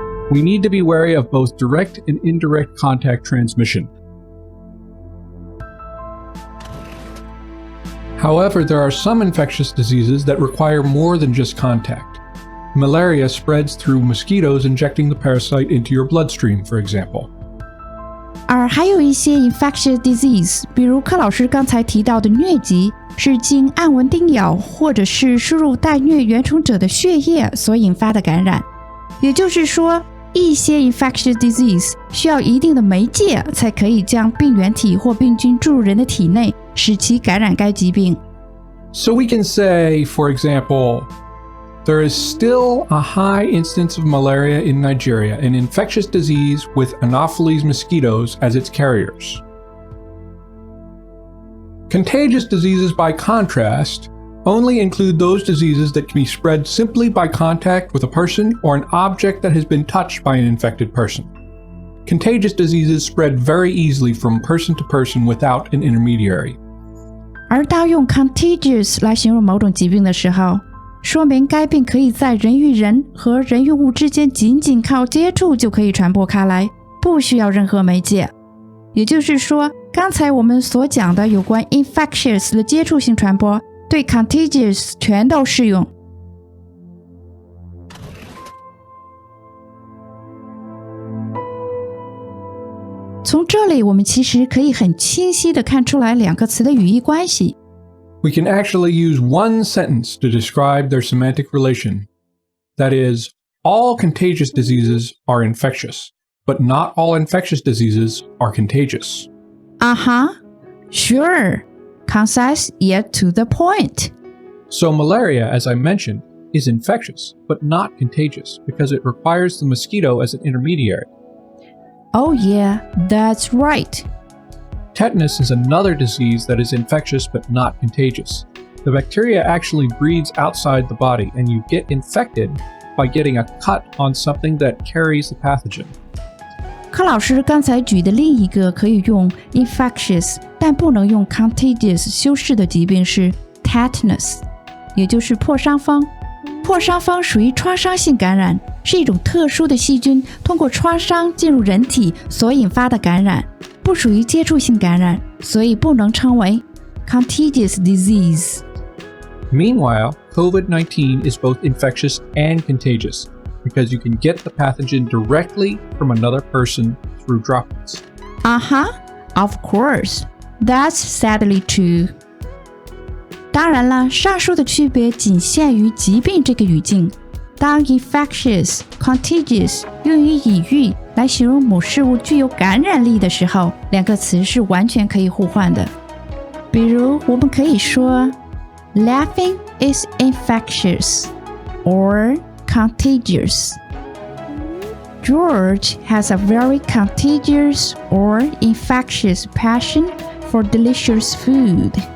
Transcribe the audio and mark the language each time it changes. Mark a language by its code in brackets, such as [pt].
[en] We need to be wary of both direct and indirect contact transmission. However, there are some infectious diseases that require more than just contact. Malaria spreads through mosquitoes injecting the parasite into your bloodstream, for example. [zh] 而还有一些 infectious disease， 比如柯老师刚才提到的疟疾，是经按蚊叮咬或者是输入带疟原虫者的血液所引发的感染。也就是说，一些 infectious disease 需要一定的媒介才可以将病原体或病菌注入人的体内，使其感染该疾病。 [en] So we can say, for example, there is still a high incidence of malaria in Nigeria, an infectious disease with Anopheles mosquitoes as its carriers. Contagious diseases, by contrast, only include those diseases that can be spread simply by contact with a person or an object that has been touched by an infected person. Contagious diseases spread very easily from person to person without an intermediary. [zh] 而当用 contagious 来形容某种疾病的时候，说明该病可以在人与人和人与物之间仅仅靠接触就可以传播开来，不需要任何媒介。也就是说，刚才我们所讲的有关 infectious 的接触性传播，对 contagious 全都适用。从这里我们其实可以很清晰地看出来两个词的语义关系。 [en] We can actually use one sentence to describe their semantic relation. That is, all contagious diseases are infectious, but not all infectious diseases are contagious. Sure. Concise yet to the point. So malaria, as I mentioned, is infectious, but not contagious because it requires the mosquito as an intermediary. Oh yeah, that's right. Tetanus is another disease that is infectious but not contagious. The bacteria actually breeds outside the body, and you get infected by getting a cut on something that carries the pathogen. [zh] 柯老师刚才举的另一个可以用 infectious 但不能用 contagious 修饰的疾病是 tetanus， 也就是破伤风。破伤风属于创伤性感染，是一种特殊的细菌通过创伤进入人体所引发的感染，不属于接触性感染，所以不能称为 contagious disease. [en] Meanwhile, COVID-19 is both infectious and contagious because you can get the pathogen directly from another person through droplets. Of course. That's sadly true. [zh] 当然了，上述的区别仅限于疾病这个语境。当 infectious, contagious 用于隐喻来形容某事物具有感染力的时候，两个词是完全可以互换的。比如，我们可以说 [en] laughing is infectious or contagious. George has a very contagious or infectious passion for delicious food.